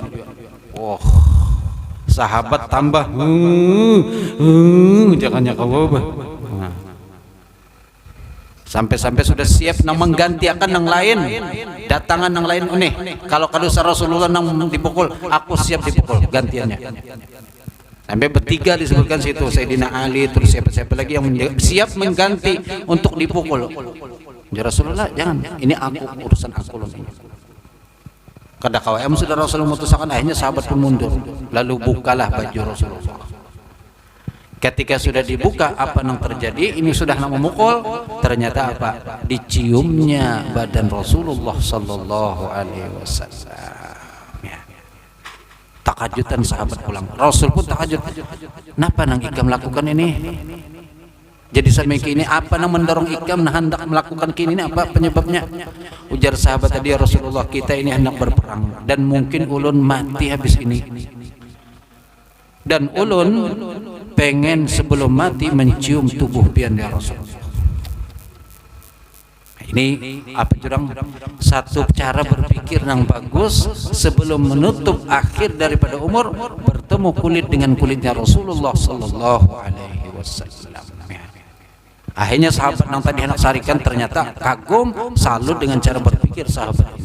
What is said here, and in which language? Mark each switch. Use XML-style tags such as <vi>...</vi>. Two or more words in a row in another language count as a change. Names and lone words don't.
<bjn>Oh, sahabat tambah jangan kau sampai-sampai sudah siap nang mengganti akan nang lain, datangan nang lain unih. Kalau kadusa Rasulullah nang dipukul, aku siap dipukul gantiannya.</bjn> <id>Sampai bertiga disebutkan situ, Sayyidina Ali, terus siapa lagi yang siap mengganti untuk dipukul.</id> <ar>يا رسول الله,</ar> <id>jangan, ini aku, urusan aku loh.</id> <bjn>Kada kawai sudah Rasulullah memutuskan, akhirnya sahabat pun mundur.</bjn> <id>Lalu bukalah baju Rasulullah. Ketika sudah dibuka, apa yang terjadi? Ini sudah memukul. Ternyata apa? Diciumnya badan Rasulullah</id> <ar>صلى الله عليه وسلم.</ar> <bjn>Takajutan sahabat pulang. Rasul pun takajut. Kenapa nang ikam melakukan ini? Jadi sampai kini apa nang mendorong ikam nah hendak melakukan kini ini, apa penyebabnya? Ujar sahabat tadi,</bjn> <ar>يا رسول الله,</ar> <bjn>kita ini hendak berperang dan mungkin ulun mati habis ini. Dan ulun pengen sebelum mati mencium tubuh pian</bjn> <ar>يا رسول الله.</ar> <id>Ini apa jurang satu cara berpikir yang bagus sebelum menutup akhir daripada umur, bertemu kulit dengan kulitnya Rasulullah</id> <ar>صلى الله عليه وسلم.</ar> <id>Akhirnya sahabat yang tadi hendak sarikan ternyata kagum, salut dengan cara berpikir sahabat ini.</id>